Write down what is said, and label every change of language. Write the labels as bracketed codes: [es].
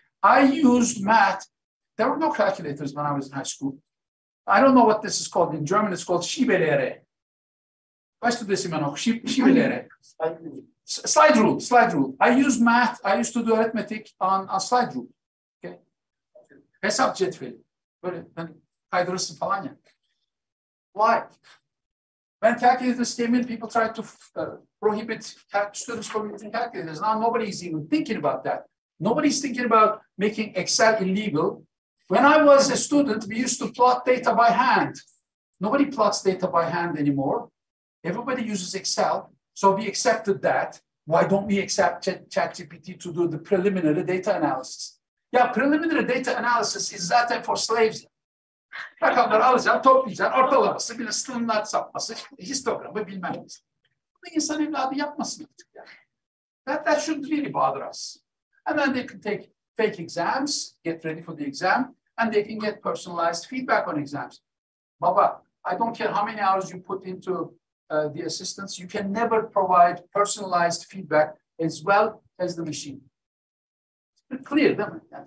[en] I used math. There were no calculators when I was in high school. I don't know what this is called. In German, it's called Schieberlehre. [de] Weißt du das immer noch? [en] Schieberlehre. Slide rule, slide rule. I use math. I used to do arithmetic on slide rule. [tr] Okay. Hesap cetveli. Böyle kaydırırsın falan ya. [en] Why? When calculators came in, people tried to prohibit students from using calculators. Now nobody's even thinking about that. Nobody's thinking about making Excel illegal. When I was a student, we used to plot data by hand. Nobody plots data by hand anymore. Everybody uses Excel. So we accepted that. Why don't we accept ChatGPT to do the preliminary data analysis? Yeah, preliminary data analysis is zaten for slaves. [tr] Rakamları alacaksın, toplayacaksın, ortalaması, bir sınırlar sapması, histogramı bilmem ne. Bunu insan evladı yapmasın artık yani. [en] That should really bother us. And then they can take fake exams, get ready for the exam, and they can get personalized feedback on exams. Baba, I don't care how many hours you put into the assistance, you can never provide personalized feedback as well as the machine. It's clear, isn't it?